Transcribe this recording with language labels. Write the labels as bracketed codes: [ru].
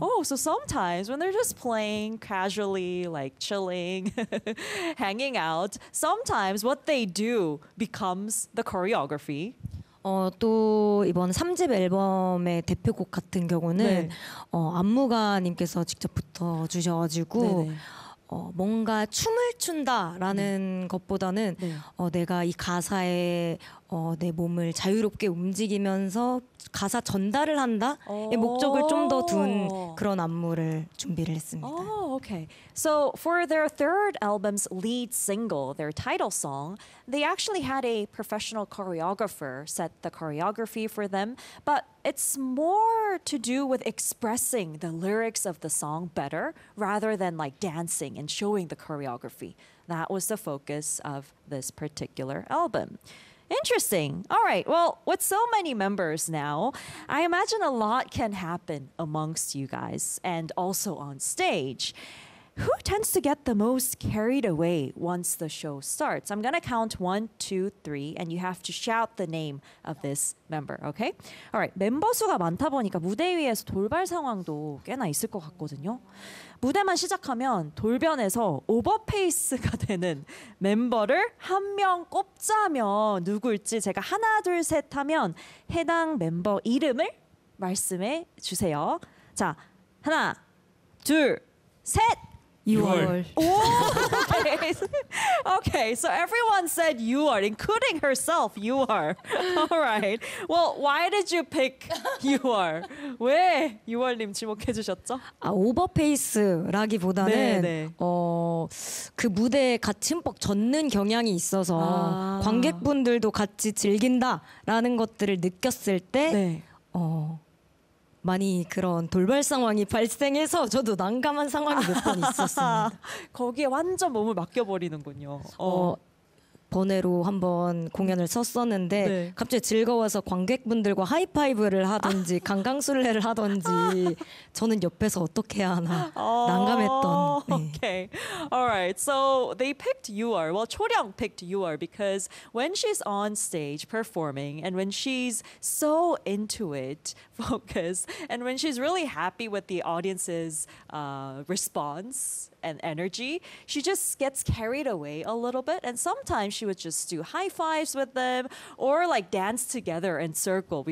[en] Oh, so sometimes when they're just playing casually, like chilling, hanging out, sometimes what they do becomes the choreography. [ko] 또 이번 3집 앨범의 대표곡 같은 경우는 네. 안무가님께서 직접 붙어주셔가지고 뭔가 춤을 춘다라는 것보다는 네. 내가 이 가사에 내 몸을 자유롭게 움직이면서 가사 전달을 한다의 목적을 좀 더 둔 그런 안무를 준비를 했습니다. [en] Oh, okay. So for their third album's lead single, their title song, they actually had a professional choreographer set the choreography for them, but it's more to do with expressing the lyrics of the song better rather than like dancing and showing the choreography. That was the focus of this particular album. Interesting. All right. Well, with so many members now, I imagine a lot can happen amongst you guys and also on stage. Who tends to get the most carried away once the show starts? I'm going to count 1, 2, 3, and you have to shout the name of this member, okay? All right. [ko] 멤버 수가 많다 보니까 무대 위에서 돌발 상황도 꽤나 있을 것 같거든요. 무대만 시작하면 돌변해서 오버페이스가 되는 멤버를 한 명 꼽자면 누굴지 제가 하나, 둘, 셋 하면 해당 멤버 이름을 말씀해 주세요. 자, 하나, 둘, 셋! 6월. [en] Okay, so everyone said you are, including herself, you are. All right. Well, why did you pick you are? [ko] 왜 you are님 지목해 주셨죠? 아, 오버페이스라기보다는 그 무대에 같이 흠뻑 젖는 경향이 있어서 관객분들도 같이 즐긴다라는 것들을 느꼈을 때 네. 많이 그런 돌발 상황이 발생해서 저도 난감한 상황이 몇 번 있었습니다. 거기에 완전 몸을 맡겨버리는군요. 번외로 한번 공연을 섰었는데 네. 갑자기 즐거워서 관객분들과 하이파이브를 하든지 강강술래를 하든지 저는 옆에서 어떻게 해야 하나 난감했던. 네. [en] Okay, alright. So they picked Yuar. Well, 초령 picked Yuar because when she's on stage performing and when she's so into it, focused, and when she's really happy with the audience's response and energy, she just gets carried away a little bit, and sometimes she would just do high fives with them or like dance together in circle.